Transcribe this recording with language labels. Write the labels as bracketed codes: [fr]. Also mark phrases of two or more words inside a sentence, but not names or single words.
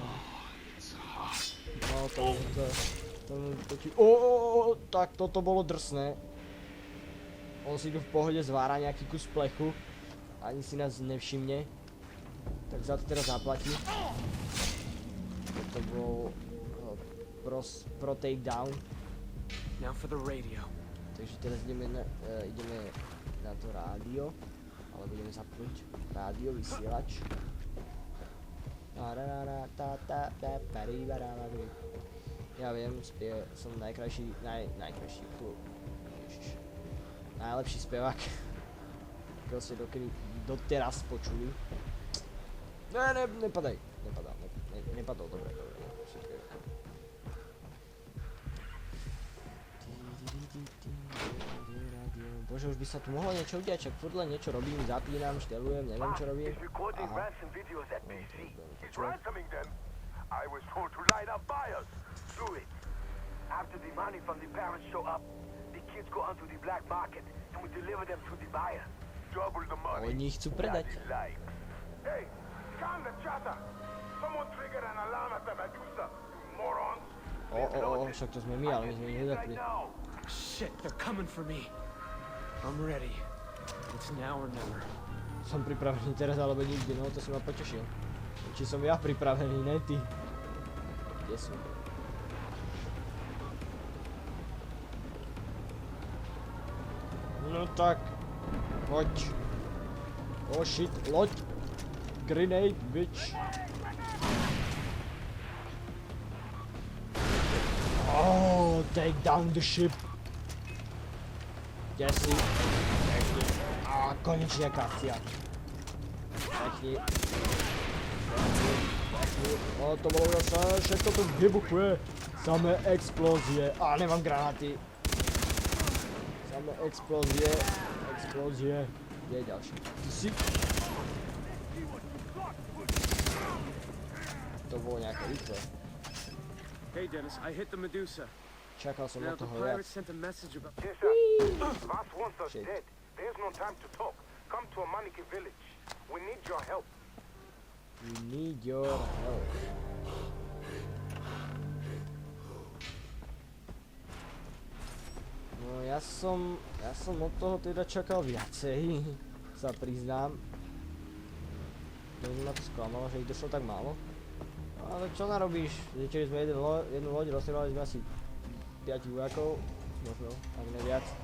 [sk] No, tak toto bolo drsné. On si tu v pohode zvára nejaký kus plechu. Ani si nás nevšimne. Tak za to teraz zaplatí. Toto bol [en] pro takedown. Now for the radio. [sk] Takže teraz ideme na to rádio. Ale budeme zapnúť rádio, vysielač. Ja viem, som najlepší spevák, ktorého ste doteraz počuli. Nepadol, dobre. Bože, už by sa tu mohlo niečo udiať, čak furt len niečo robím, zapínam, štelujem, neviem čo robím. Aha. [en] Ransoming them. I was told to line up buyers. Do it. After the money from the parents show up, the kids go onto the black market and we deliver them to the buyer. Double the money. [sk] Oni chcú predať. [en] Hey, calm the chatter. Someone triggered an alarm at the Medusa, you morons. [sk] Však to sme my, ale my sme ich nedapli. [en] Shit, they're coming for me. I'm ready. It's now or never. [sk] Som pripravený teraz alebo nikdy, no to si ma potešil. Či som ja pripravený, ne ty. Kde sú? No tak. Poď. [en] Oh shit, [sk] loď. [en] Grenade, bitch. Oh, take down the ship. [sk] Kde si? Pekne. Á, konečne akcia. Pekne. O, to bolo zase, všetko tu vybuchuje. Samé explózie. Á, nemám granáty. Samé explózie. Kde je ďalší? Ty si... To bolo nejaké rýchle. [en] Hey Dennis, I hit the Medusa. [sk] Čakal som [en] Now [sk] na [en] the [sk] toho viac. [en] pirates sent a message about... Yes, sir. Voss wants us Shit. dead. There's no time to talk. Come to a Maniki village. We need your help. We need your help. [sk] No ja som od toho teda čakal viacej, sa priznám. To ma to sklamalo, že ich došlo tak málo. Ale čo narobíš? Zničili sme jednu loď, rozstrieľali sme asi 5 vojakov, možno ani neviac.